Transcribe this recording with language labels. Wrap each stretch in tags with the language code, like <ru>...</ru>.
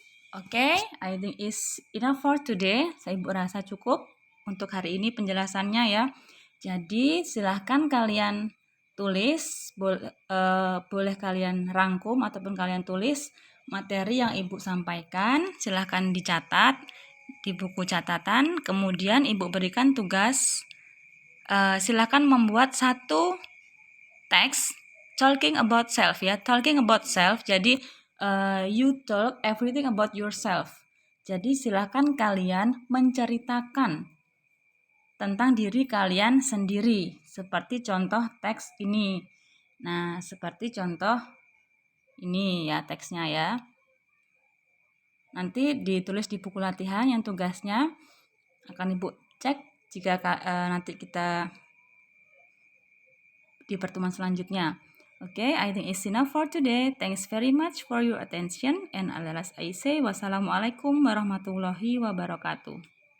<en>Oke, I think is enough for today.</en> <id>Saya rasa cukup untuk hari ini penjelasannya ya. Jadi silahkan kalian tulis, boleh kalian rangkum ataupun kalian tulis materi yang Ibu sampaikan. Silahkan dicatat di buku catatan. Kemudian Ibu berikan tugas, silahkan membuat satu teks</id> <en>talking about self</en> <id>ya. Talking about self, jadi</id> <en>you talk everything about yourself.</en> <id>Jadi silakan kalian menceritakan tentang diri kalian sendiri, seperti contoh teks ini. Nah, seperti contoh ini ya teksnya ya. Nanti ditulis di buku latihan yang tugasnya akan Ibu cek jika nanti kita di pertemuan selanjutnya.</id> <en>Okay, I think it's enough for today. Thanks very much for your attention. And I say wassalamualaikum warahmatullahi wabarakatuh.</en>